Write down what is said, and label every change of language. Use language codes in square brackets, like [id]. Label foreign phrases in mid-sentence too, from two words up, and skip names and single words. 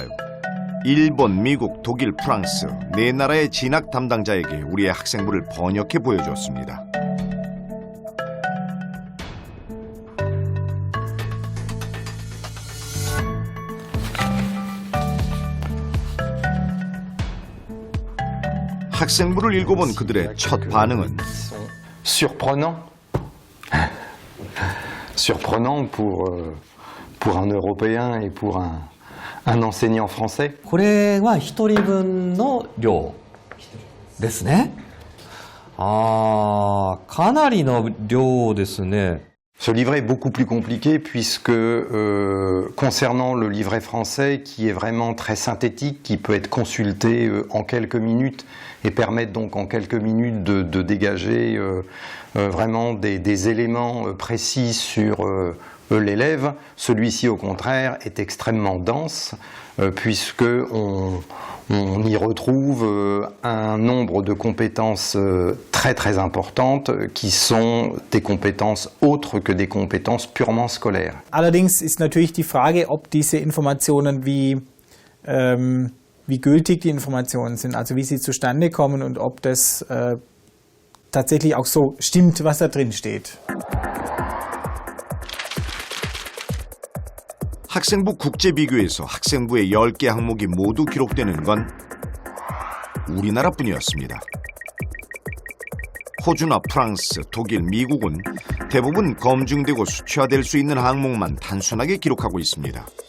[ko] 일본, 미국, 독일, 프랑스 네 나라의 진학 담당자에게 우리의 학생부를 번역해 보여줬습니다. 학생부를 읽어본 그들의 첫 반응은 [fr] surprenant. Surprenant pour un Européen et pour un enseignant français. [ja] これは一人分の量ですね。かなりの量ですね。 [fr] Ce livret est beaucoup plus compliqué puisque concernant le livret français qui est vraiment très synthétique, qui peut être consulté en quelques minutes et permettre donc en quelques minutes de dégager vraiment des éléments précis sur l'élève, celui-ci au contraire est extrêmement dense puisque on y retrouve un nombre de compétences très très importantes qui sont des compétences autres que des compétences purement scolaires. [de] Allerdings ist natürlich die Frage, ob diese Informationen wie gültig die Informationen sind, also wie sie zustande kommen und ob das tatsächlich auch so stimmt, was da drin steht. [ko] 학생부 국제 비교에서 학생부의 10개 항목이 모두 기록되는 건 우리나라뿐이었습니다. 호주나 프랑스, 독일, 미국은 대부분 검증되고 수치화될 수 있는 항목만 단순하게 기록하고 있습니다.